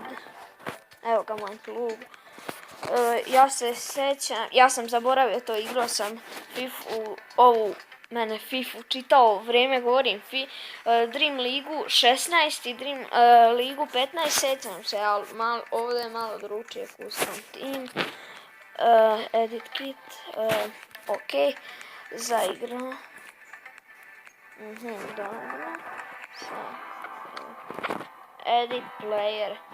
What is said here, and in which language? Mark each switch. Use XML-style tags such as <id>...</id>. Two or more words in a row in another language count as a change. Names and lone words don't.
<hr>Evo ga moj klub. Ja se sjećam, ja sam zaboravio to, igrao sam FIFA čitao vrijeme, govorim Dream Ligu 16 i Dream Ligu 15, sjećam se, ali ovdje je malo drugačije,</hr> <en>custom team, edit kit,</en> <hr>ok, za igra. Dobro.</hr> <en>Edit player.</en>